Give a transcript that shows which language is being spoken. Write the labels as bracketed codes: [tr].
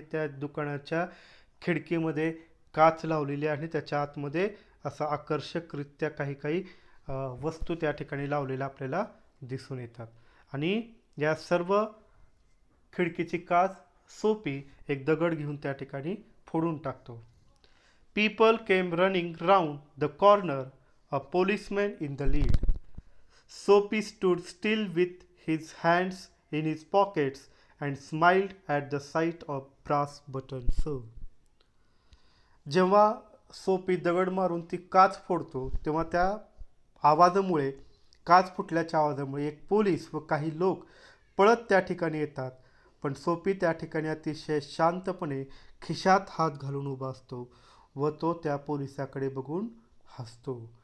[mr] त्या दुकानाच्या खिडकीमध्ये काच लावलेली आहे. त्याच्या आतमध्ये असं आकर्षकरित्या काही काही वस्तू त्या ठिकाणी लावलेल्या आपल्याला दिसून येतात आणि या सर्व खिडकीची काच सोपी एक दगड घेऊन त्या ठिकाणी फोडून टाकतो. [en] People came running round the corner, a policeman in the lead. Soapy stood still with his hands in his pockets and smiled at the sight of brass buttons. [mr] जेव्हा सोपी दगड मारून ती काच फोडतो तेव्हा त्या आवाजामुळे काच फुटल्याच्या आवाजामुळे एक पोलीस व काही लोक पळत त्या ठिकाणी येतात. पण सोपी त्या ठिकाणी अतिशय शांतपणे खिशात हात घालून उभा असतो व तो त्या पोलिसाकडे बघून हसतो.